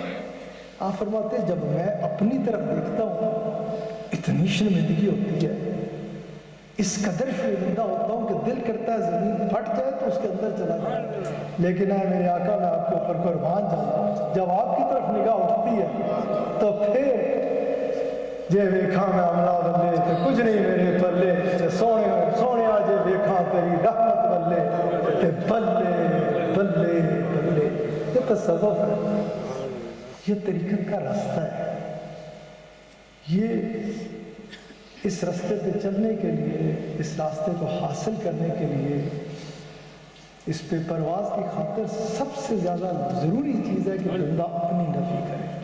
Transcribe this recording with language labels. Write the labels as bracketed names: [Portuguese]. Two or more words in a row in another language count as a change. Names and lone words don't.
[Urdu] آپ فرماتے ہیں جب میں اپنی طرف دیکھتا ہوں اتنی شرمندگی ہوتی ہے، اس قدر شرمندہ ہوتا ہوں کہ دل کرتا ہے زمین پھٹ جائے تو اس کے اندر چلا جائے، لیکن اے میرے آقا میں آپ کے اوپر قربان جاؤں، جب آپ کی طرف نگاہ اٹھتی ہے تو پھر [Punjabi] جے ویکھاں میں عملہ بلے تے کچھ نہیں میرے پلے، تے سونے آجے ویکھاں تیری رحمت بلے تے بلے بلے بلے۔ [Urdu] یہ تصوف ہے، یہ طریقت کا راستہ ہے۔ یہ اس راستے پہ چلنے کے لیے، اس راستے کو حاصل کرنے کے لیے، اس پہ پرواز کی خاطر سب سے زیادہ ضروری چیز ہے کہ بندہ اپنی نفی کرے۔